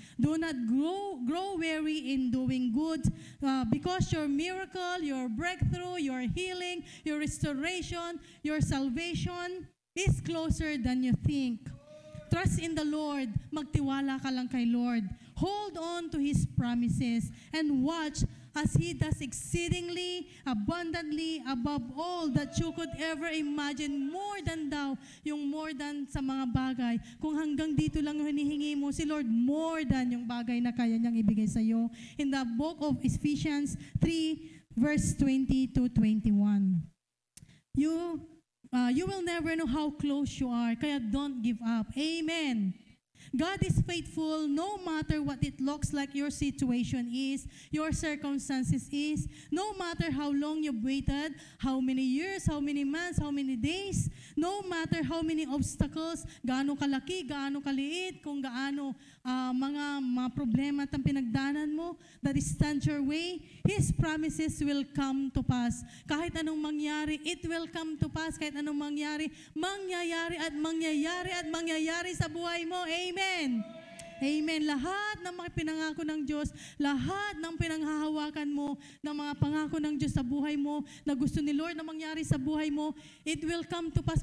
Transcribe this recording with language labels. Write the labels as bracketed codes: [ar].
[en] Do not grow weary in doing good because your miracle, your breakthrough, your healing, your restoration, your salvation is closer than you think. Trust in the Lord. [tl] Magtiwala ka lang kay Lord. [en] Hold on to His promises and watch as He does exceedingly, abundantly, above all that you could ever imagine, more than [tl] sa mga bagay. Kung hanggang dito lang hinihingi mo, si Lord [en] more than [tl] yung bagay na kaya niyang ibigay sa iyo. [en] In the book of Ephesians 3, verse 20 to 21. You will never know how close you are, kaya don't give up. Amen. God is faithful no matter what it looks like your situation is, your circumstances is, no matter how long you've waited, how many years, how many months, how many days, no matter how many obstacles, [tl] gaano kalaki, gaano kaliit, kung gaano mga problema at ang pinagdanan mo [en] that stand your way, His promises will come to pass. [tl] Kahit anong mangyari, [en] it will come to pass. [tl] Kahit anong mangyari, mangyayari at mangyayari at mangyayari sa buhay mo. Amen. Amen. Lahat ng mga pinangako ng Diyos, lahat ng pinanghahawakan mo, ng mga pangako ng Diyos sa buhay mo, na gusto ni Lord na mangyari sa buhay mo, [en] it will come to pass.